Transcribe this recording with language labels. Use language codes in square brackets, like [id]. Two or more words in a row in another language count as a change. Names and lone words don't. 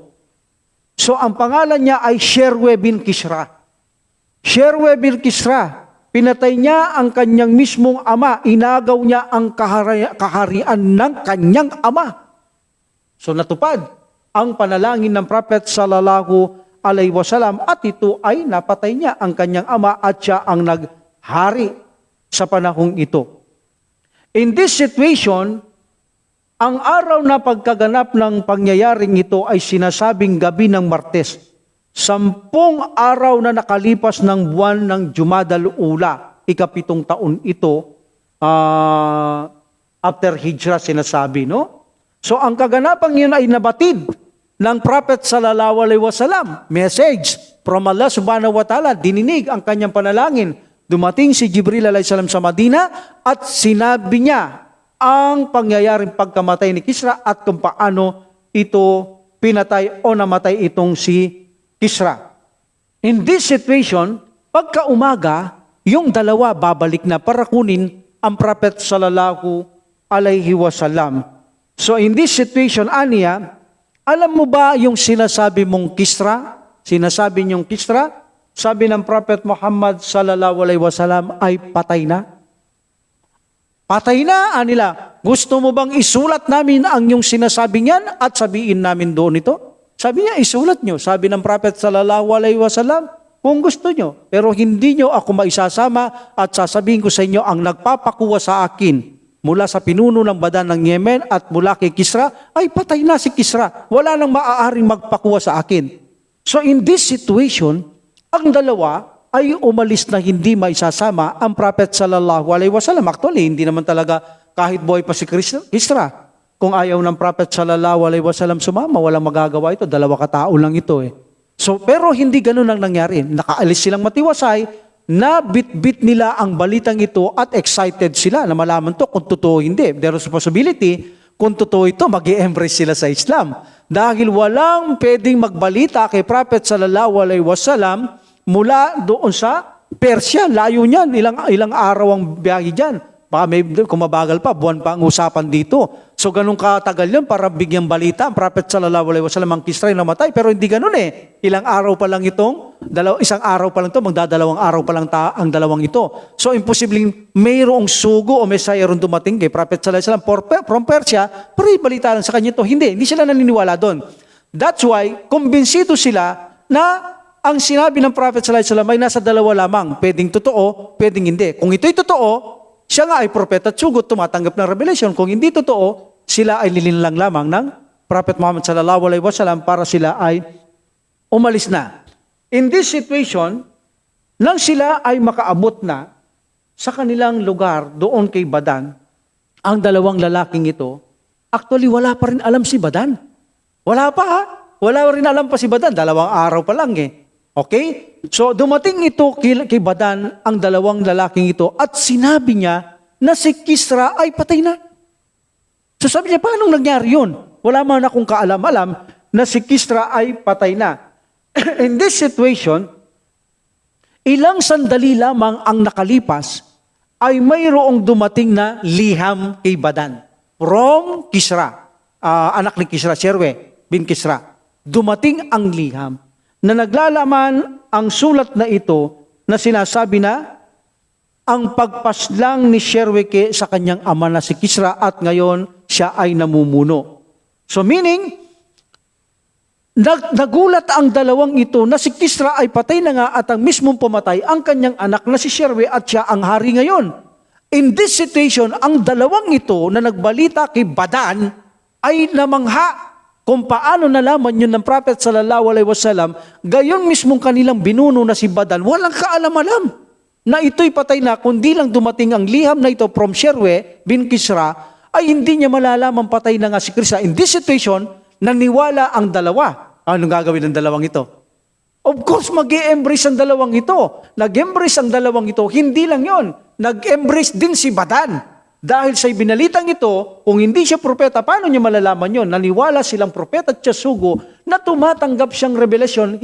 [tl] So ang pangalan niya ay Sherwe bin Kisra. Sherwe bin Kisra, pinatay niya ang kanyang mismong ama, inagaw niya ang kaharian ng kanyang ama. So natupad ang panalangin ng Prophet [ar] صلى الله عليه وسلم [tl] at ito ay napatay niya ang kanyang ama at siya ang naghari sa panahong ito. [en] In this situation, [tl] ang araw na pagkaganap ng pangyayaring ito ay sinasabing gabi ng Martes. 10 araw na nakalipas ng buwan ng Jumadal Ula, ika-7 taon ito, after Hijrah sinasabi, no? So ang kaganapang yun ay nabatid ng Prophet [ar] صلى الله عليه وسلم. [en] Message from Allah [ar] سبحانه وتعالى, [tl] dininig ang kanyang panalangin. Dumating si Jibril [ar] عليه السلام [tl] sa Madina at sinabi niya ang pangyayaring pagkamatay ni Kisra at kung paano ito pinatay o namatay itong si Kisra. [en] In this situation, [tl] pagka umaga, yung dalawa babalik na para kunin ang Prophet [ar] صلى الله عليه وسلم. [en] So in this situation, [tl] Aniya, alam mo ba yung sinasabi mong Kisra? Sinasabi niyong Kisra? Sabi ng Prophet Muhammad [ar] صلى الله عليه وسلم [tl] ay patay na. Patay na, anila. Gusto mo bang isulat namin ang yung sinasabi niyan at sabihin namin doon ito? Sabi niya, isulat nyo. Sabi ng Prophet [ar] صلى الله عليه وسلم, [tl] kung gusto nyo, pero hindi nyo ako maisasama at sasabihin ko sa inyo ang nagpapakuha sa akin mula sa pinuno ng Badan ng Yemen at mula kay Kisra, ay patay na si Kisra. Wala nang maaaring magpakuha sa akin. [en] So in this situation, [tl] ang dalawa ay umalis na hindi maisasama ang Prophet [ar] صلى الله عليه وسلم. [tl] Actually, hindi naman talaga kahit buhay pa si Kisra. Kung ayaw ng Prophet [ar] صلى الله عليه وسلم [tl] sumama, walang magagawa ito. 2 katao lang ito eh. So, pero hindi ganun ang nangyari. Nakaalis silang matiwasay, na bit-bit nila ang balitang ito at excited sila na malaman to kung totoo hindi. [en] There is a possibility, [tl] kung totoo ito, mag-i-embrace sila sa Islam. Dahil walang pwedeng magbalita kay Prophet [ar] صلى الله عليه وسلم [tl] mula doon sa Persia. Layo niyan, ilang araw ang biyahe dyan. Baka may, kung mabagal pa, buwan pa ang usapan dito. So ganun katagal yun para bigyang balita ang Prophet [ar] صلى الله عليه وسلم [tl] ang Kisra na namatay. Pero hindi ganun eh. Ilang araw pa lang itong, isang araw pa lang ito, magdadalawang araw pa lang ang dalawang ito. So imposibleng mayroong sugo o mesaya ron dumating kay Prophet [ar] صلى الله عليه وسلم [tl] from Persia, pero ibalita lang sa kanya ito. Hindi sila naniniwala doon. [en] That's why, [tl] kumbinsido sila na ang sinabi ng Prophet [ar] صلى الله عليه وسلم [tl] ay nasa dalawa lamang. Pwedeng totoo, pwedeng hindi. Kung ito'y totoo, siya nga ay propeta at sugot, tumatanggap ng revelation. Kung hindi totoo, sila ay lilinlang lamang ng Prophet Muhammad [ar] صلى الله عليه وسلم [tl] para sila ay umalis na. [en] In this situation, [tl] nang sila ay makaabot na sa kanilang lugar doon kay Badan, ang dalawang lalaking ito, actually wala pa rin alam si Badan. Wala pa ha? Wala rin alam pa si Badan. 2 araw pa lang eh. Okay? So dumating ito kay Badan ang dalawang lalaking ito at sinabi niya na si Kisra ay patay na. So sabi niya, paano nangyari yun? Wala man akong kaalam-alam na si Kisra ay patay na. [en] In this situation, [tl] ilang sandali lamang ang nakalipas, ay mayroong dumating na liham kay Badan. From Kisra, anak ni Kisra, Sherwe bin Kisra. Dumating ang liham na naglalaman ang sulat na ito na sinasabi na ang pagpaslang ni Sherweke sa kanyang ama na si Kisra at ngayon siya ay namumuno. [en] So meaning, [tl] nagulat ang dalawang ito na si Kisra ay patay na nga at ang mismong pumatay ang kanyang anak na si Sherwe at siya ang hari ngayon. [en] In this situation, [tl] ang dalawang ito na nagbalita kay Badan ay namangha kung paano nalaman yun ng Prophet [ar] صلى الله عليه وسلم, [tl] gayon mismong kanilang binuno na si Badan, walang kaalam-alam na ito'y patay na, kundi lang dumating ang liham na ito from Sherwe bin Kisra, ay hindi niya malalaman patay na nga si Kisra. [en] In this situation, [tl] naniwala ang dalawa. Anong gagawin ng dalawang ito? [en] Of course, [tl] mag-e-embrace ang dalawang ito. Nag-embrace ang dalawang ito. Hindi lang yon. Nag-embrace din si Badan. Dahil sa binalitang ito, kung hindi siya propeta, paano niya malalaman yon? Naniwala silang propeta at Tiyasugo na tumatanggap siyang revelasyon.